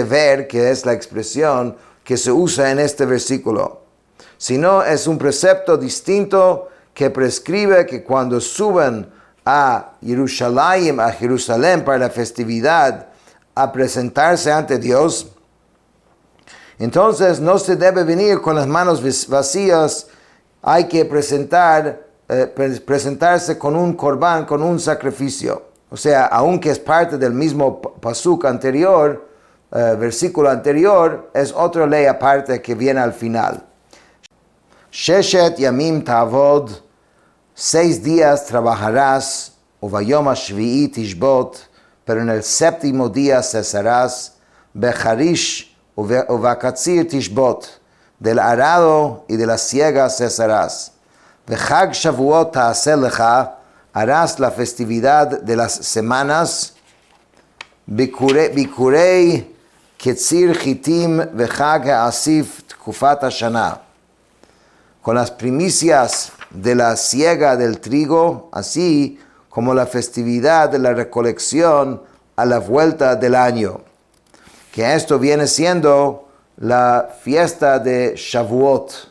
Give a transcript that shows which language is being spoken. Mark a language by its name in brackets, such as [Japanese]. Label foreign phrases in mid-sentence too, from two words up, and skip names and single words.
[Spanish] ver, que es la expresión que se usa en este versículo, sino es un precepto distinto que prescribe que cuando suban a Jerusalén para la festividad, a presentarse ante Dios, entonces no se debe venir con las manos vacías, hay que presentarse con un corbán, con un sacrificio. O sea, aunque es parte del mismo pasuk anterior, versículo anterior, es otra ley aparte que viene al final. [Hebrew] ששת ימים תעבוד, [Spanish] 6 días trabajarás, [Hebrew] וביום השביעי תשבות, [Spanish] pero en el 7º día cesarás, [Hebrew] בחריש ובקציר תשבות, [Spanish] del arado y de la siega cesarás. [Hebrew] בחג שבועות תעשה לך, [Spanish] harás la festividad de las semanas, [Hebrew] ביכורי קציר חיטים וחג האסיף תקופת השנה, [Spanish] con las primicias de la siega del trigo, así como la festividad de la recolección a la vuelta del año, que esto viene siendo la fiesta de Shavuot.